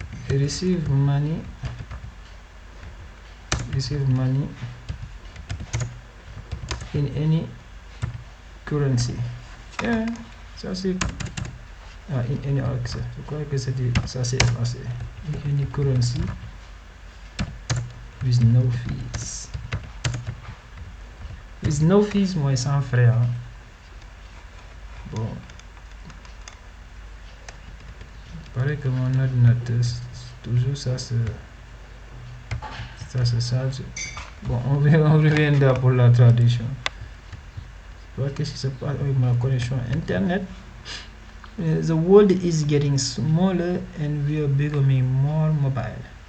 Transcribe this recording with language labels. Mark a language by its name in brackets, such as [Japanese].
[English] Receive money in any currency. Yeah, [French] ça c'est... [English] Ah, in any access. [French] Je crois que c'est ça c'est français. [English] In any currency with no fees. With no fees, [French] moi sans frais. Hein. Bon. Il paraît que mon ordinateur, toujours ça se charge. Bon, on reviendra pour la traduction. Qu'est-ce qui se passe avec ma connexion internet? [English] The world is getting smaller and we are becoming more mobile.